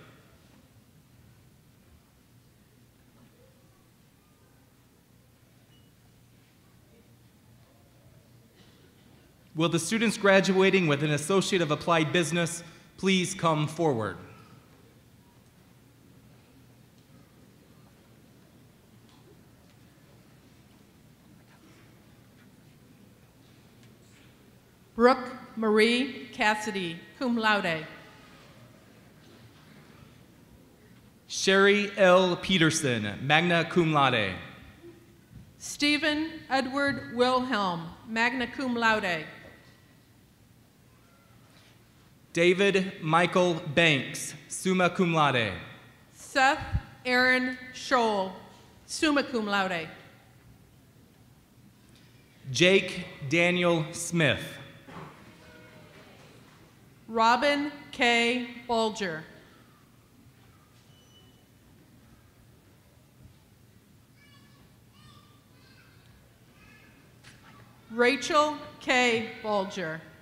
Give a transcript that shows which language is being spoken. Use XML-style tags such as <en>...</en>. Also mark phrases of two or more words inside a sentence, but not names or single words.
<en>Will the students graduating with an Associate of Applied Business please come forward? Brooke Marie Cassidy,</en> <la>cum laude.</la> <en>Sherry L. Peterson,</en> <la>magna cum laude.</la> <en>Stephen Edward Wilhelm,</en> <la>magna cum laude.</la> <en>David Michael Banks,</en> <la>summa cum laude.</la> <en>Seth Aaron Scholl,</en> <la>summa cum laude.</la> <en>Jake Daniel Smith. Robin K. Bulger. Rachel K. Bulger.</en>